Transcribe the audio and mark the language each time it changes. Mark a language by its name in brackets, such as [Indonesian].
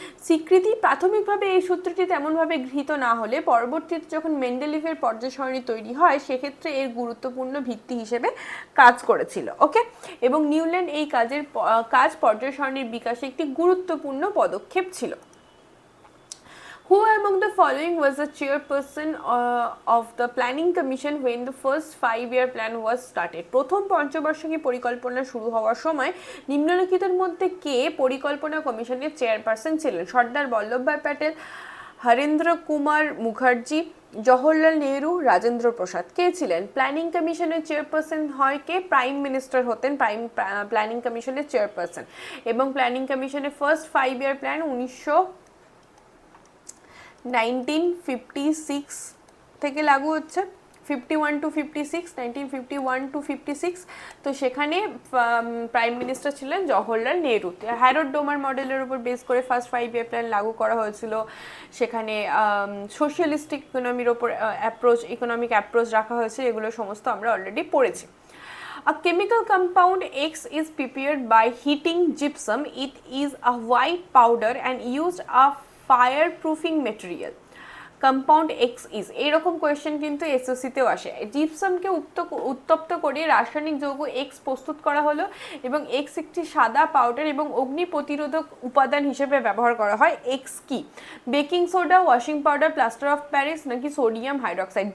[Bangla] স্বীকৃতি, প্রাথমিকভাবে এই সূত্রটি তেমনভাবে গৃহীত না হলে পরবর্তীতে যখন মেন্ডেলিভের পর্যায় সারণী তৈরি হয় সেক্ষেত্রে এর গুরুত্বপূর্ণ ভিত্তি হিসেবে কাজ করেছিল। ওকে, এবং নিউল্যান্ড এই কাজ পর্যায় সারণীর বিকাশে একটি গুরুত্বপূর্ণ পদক্ষেপ ছিল। [English] Who among the following was the chairperson of the planning commission when the first 5-year plan was started? [Bangla] প্রথম পঞ্চবার্ষিকী পরিকল্পনা শুরু হওয়ার সময় নিম্নলিখিতের মধ্যে কে পরিকল্পনা কমিশনের চেয়ারপারসন ছিলেন? সর্দার বল্লভভাই প্যাটেল, হরেন্দ্র কুমার মুখার্জি, জওহরলাল নেহরু, রাজেন্দ্র প্রসাদ। কে ছিলেন? প্ল্যানিং কমিশনের চেয়ারপারসন হয় কে? প্রাইম মিনিস্টার হতেন প্ল্যানিং কমিশনের চেয়ারপারসন। এবং প্ল্যানিং কমিশনের ফার্স্ট 5-year প্ল্যান 1956 থেকে লাগু হচ্ছে, 51 to 56, 1951 to 56। তো সেখানে প্রাইম মিনিস্টার ছিলেন জওহরলাল নেহরু। হ্যারোড ডোমার মডেলের উপর বেস করে ফার্স্ট 5-year প্ল্যান লাগু করা হয়েছিল। সেখানে সোশ্যালিস্টিক ইকোনমির ওপর ইকোনমিক অ্যাপ্রোচ রাখা হয়েছে, এগুলো সমস্ত আমরা অলরেডি পড়েছি। [English] A chemical compound X is prepared by heating gypsum. It is a white powder and used a fireproofing material. Compound X is, [Bangla] এইরকম কোয়েশ্চেন কিন্তু এসএসসিতেও আসে। জিপসামকে উত্তপ্ত করে রাসায়নিক যৌগ এক্স প্রস্তুত করা হলো এবং এক্স একটি সাদা পাউডার এবং অগ্নি প্রতিরোধক উপাদান হিসেবে ব্যবহার করা হয়। এক্স কি? Baking soda, washing powder, plaster of Paris নাকি সোডিয়াম হাইড্রক্সাইড?